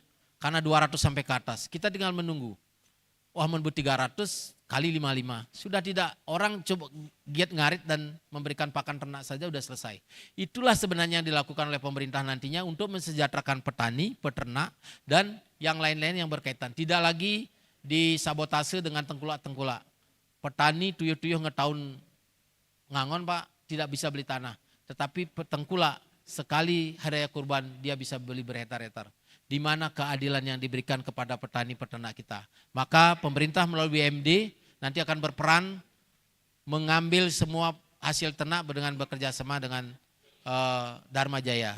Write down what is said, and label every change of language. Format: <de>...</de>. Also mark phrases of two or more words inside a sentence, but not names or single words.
<id>Karena 200 sampai ke atas, kita tinggal menunggu. Wah menbu 300 kali 55, sudah tidak orang coba giat ngarit dan memberikan pakan ternak saja sudah selesai. Itulah sebenarnya yang dilakukan oleh pemerintah nantinya untuk mensejahterakan petani, peternak dan yang lain-lain yang berkaitan. Tidak lagi disabotase dengan tengkulak-tengkulak.</id> <ban>Petani tuyuh-tuyuh ngetahun ngangon Pak,</ban> <id>tidak bisa beli tanah. Tetapi tengkulak sekali hari raya kurban dia bisa beli berhektar-hektar. Di mana keadilan yang diberikan kepada petani peternak kita. Maka pemerintah melalui BMD nanti akan berperan mengambil semua hasil ternak dengan bekerja sama dengan Dharma Jaya.</id>